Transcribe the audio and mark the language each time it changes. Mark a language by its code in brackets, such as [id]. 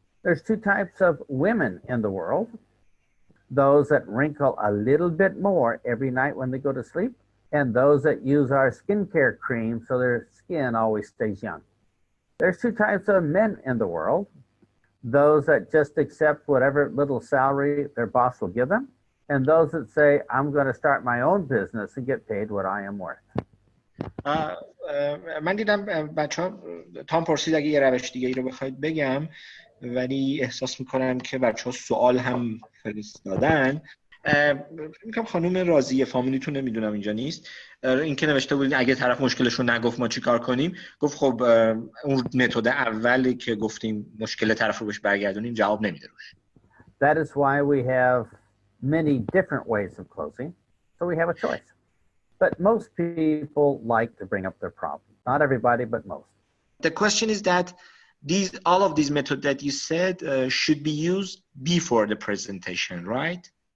[en] There's 2 types of women in the world. Those that wrinkle a little bit more every night when they go to sleep, and those that use our skincare cream so their skin always stays young. There's 2 types of men in the world. Those that just accept whatever little salary their boss will give them, and those that say, I'm going to start my own business and get paid what I am worth. [fa] من دیدم بچه‌ها تام پرسید اگه یه روش دیگه ای رو بخواید بگم، ولی احساس میکنم که بچه‌ها سوال هم فرستادن. میگم خانم راضیه فامیلیتون نمیدونم اینجا نیست، این که نوشته بودین اگه طرف مشکلش رو نگفت ما چی کار کنیم، گفت خب اون متد اولی که گفتیم مشکل طرف رو بهش برگردونیم جواب نمیده روش. [en] That is why we have many different ways of closing, so we have a choice. But most people like to bring up their problem. Not everybody, but most. The question is that all of these methods that you said should be used before the presentation, right?